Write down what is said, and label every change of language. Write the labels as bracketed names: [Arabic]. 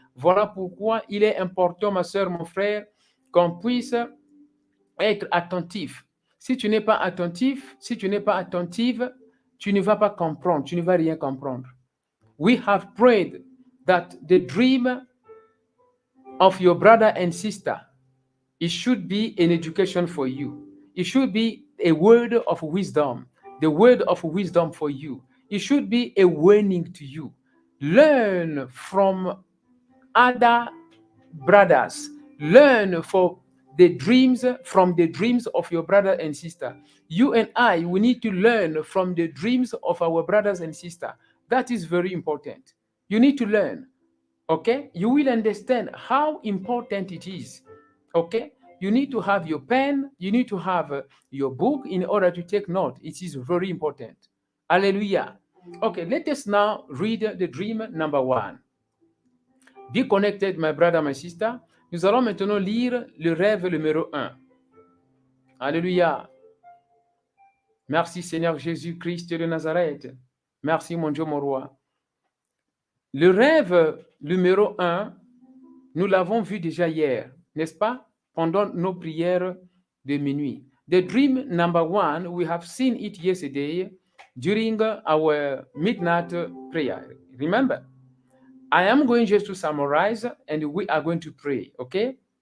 [French] Voilà pourquoi il est important, ma sœur, mon frère, qu'on puisse être attentif. Si tu n'es pas attentif, si tu n'es pas attentive, tu ne vas pas comprendre, tu ne vas rien comprendre. [English] We have prayed that the dream of your brother and sister, it should be an education for you. It should be a word of wisdom, the word of wisdom for you. It should be a warning to you. Learn from other brothers. Learn from the dreams of your brother and sister. You and I, we need to learn from the dreams of our brothers and sisters. That is very important. You need to learn. Okay? You will understand how important it is. Okay? You need to have your pen, you need to have your book in order to take note. It is very important. Hallelujah. Okay, let us now read the dream number 1. Be connected, my brother, my sister. [French] Nous allons maintenant lire le rêve numéro 1. Alléluia. Merci, Seigneur Jésus-Christ de Nazareth. Merci, mon Dieu, mon roi. Le rêve numéro 1, nous l'avons vu déjà hier, n'est-ce pas? Pendant nos prières de minuit. [English] The dream number 1, we have seen it yesterday during our midnight prayer. Remember? I am going just to summarize and we are going to pray, okay?